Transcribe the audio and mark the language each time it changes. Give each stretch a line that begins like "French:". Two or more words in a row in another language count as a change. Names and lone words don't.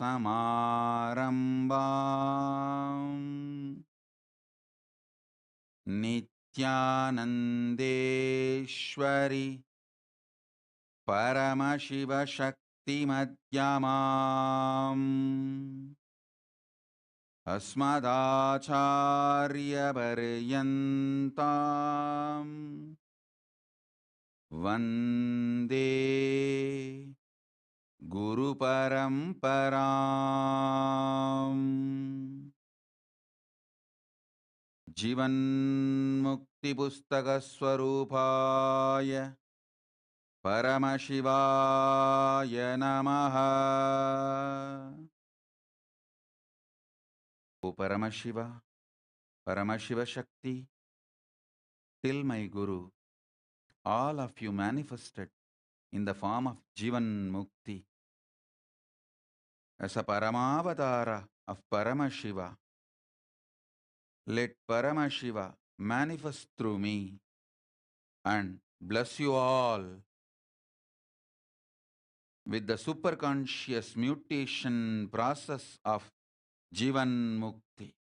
Sanskrit: समारम्भाम् नित्यानन्देश्वरी परमशिव शक्ति मध्यमाम् अस्मदाचार्यपर्यन्ताम् वन्दे गुरुपरम्पराम् जीवन्मुक्तिपुस्तकस्वरूपाय परमशिवाय नमः।
English: O Paramashiva, Paramashiva Shakti, till my Guru, all of you manifested in the form of Jivan Mukti as a Paramavatara of Paramashiva. Let Paramashiva manifest through me and bless you all with the superconscious mutation process of Jivan Mukti.